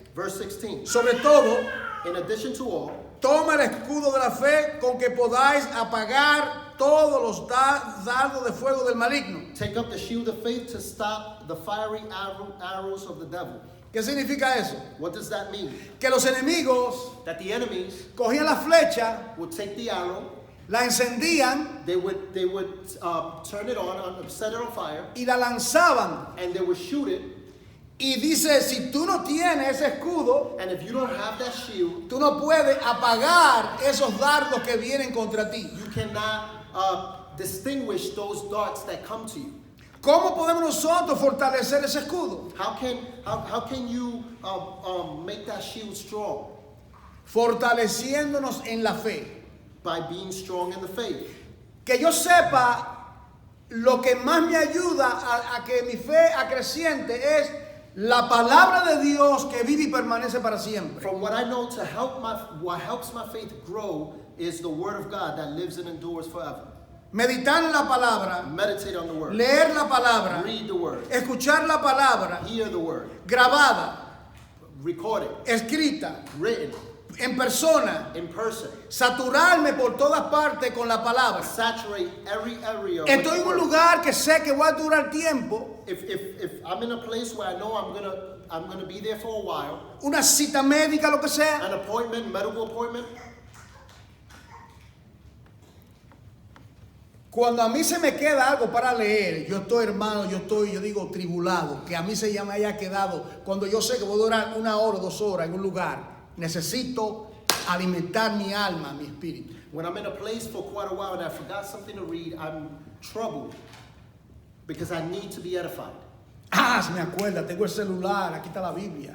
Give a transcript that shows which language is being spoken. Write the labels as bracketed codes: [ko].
[en] Verse 16. [es] sobre todo, [en] In addition to all, [es] toma el escudo de la fe con que podáis apagar todos los dardos de fuego del maligno. [en] take up the shield of faith to stop the fiery arrows of the devil. [es] ¿Qué significa eso? [en] What does that mean? [es] Que los enemigos [en] That the enemies [es] cogían la flecha, [en] would take the arrow, [es] la encendían [en] they would turn it on, set it on fire, [es] y la lanzaban. [en] and they would shoot it. [es] Y dice, si tú no tienes ese escudo, [en] And if you don't have that shield, [es] tú no puedes apagar esos dardos que vienen contra ti. [en] you cannot distinguish those darts that come to you. [es] ¿Cómo podemos nosotros fortalecer ese escudo? [en] How can you make that shield strong? [es] Fortaleciéndonos en la fe. [en] By being strong in the faith. [es] Que yo sepa, lo que más me ayuda a que mi fe acreciente es la palabra de Dios que vive y permanece para siempre. [en] From what I know, what helps my faith grow is the word of God that lives and endures forever. [es] Meditar en la palabra, [en] Meditate on the word. [es] leer la palabra, [en] Read the word. [es] escuchar la palabra, [en] Hear the word. [es] grabada, [en] Record it. [es] escrita, [en] Written. [es] en persona, [en] In person. [es] saturarme por todas partes con la palabra. [en] Saturate every area. with [es] Estoy [en] the [es] en un [en] word. [es] lugar que sé que voy a durar tiempo, [en] If I'm in a place where I know I'm gonna be there for a while, [es] una cita médica, lo que sea, [en] an appointment, medical appointment, [es] cuando a mí se me queda algo para leer, yo estoy, hermano, yo digo tribulado, que a mí se me haya quedado, cuando yo sé que voy a durar 1 hora o 2 horas en un lugar, necesito alimentar mi alma, mi espíritu. [en] when I'm in a place for quite a while and I forgot something to read, I'm troubled because I need to be edified. [es] Ah, se me acuerda, tengo el celular, aquí está la Biblia.